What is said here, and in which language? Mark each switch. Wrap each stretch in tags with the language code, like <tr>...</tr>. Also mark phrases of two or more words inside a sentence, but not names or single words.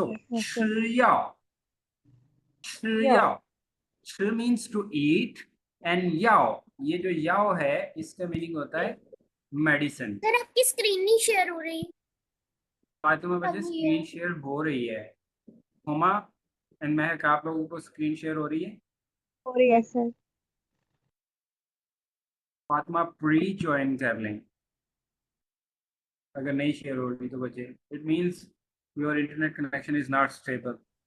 <en>Yes, yes, sir.</en> <zh>要。吃药吃</zh> <en>means to eat and 药,</en> <hi>ये जो याओ है इसका मीनिंग होता है मेडिसिन। सर आपकी स्क्रीन नहीं शेयर हो रही। आज तो मैं बच्चे अब हुई है।</hi> <en>screen share</en> <hi>हो रही है। हुमा एंड महक, आप लोगों को</hi> <en>screen share</en> <hi>हो रही है?</hi> <en>और yes sir.</en> <hi>फातिमा प्री ज्वाइन कर लें, अगर नहीं शेयर हो रही तो बच्चे,</hi> <en>it means your internet connection is not stable.</en>